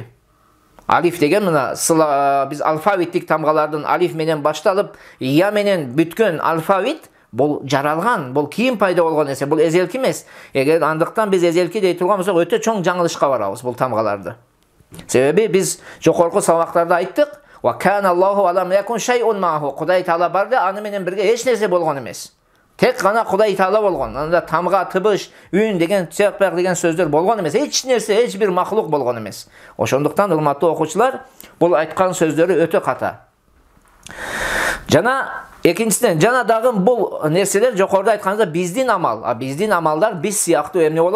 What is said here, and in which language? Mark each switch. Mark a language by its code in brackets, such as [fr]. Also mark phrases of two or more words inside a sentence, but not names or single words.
[ky] Алиф деген мына биз алфавиттик тамгалардын алиф менен башталып, я менен бүткөн алфавит бул жаралган, бул кийин пайда болгон нерсе, бул эзелки эмес. Эгер андыктан биз эзелки дей турган болсок, өтө чоң жаңылышка барабыз бул тамгаларды. Себеби биз жокорку сабактарда айттык, [ar] "وكان الله ألم يكن شيء معه". [ky] Кудай Таала бар да, аны менен бирге эч нерсе болгон эмес. Тек гана Кудай Таала болгон. Анда тамга, тыбыш, үн деген, сыяк деген сөздөр болгон эмес. Эч нерсе, эч бир маклук болгон эмес. Ошондуктан урматтуу окуучулар, бул айткан сөздөрү өтө ката. Жана экинчиден, жана дагы бул нерселер жокоруда айтканда биздин амал, биздин амалдар биз сыяктуу эмне болот?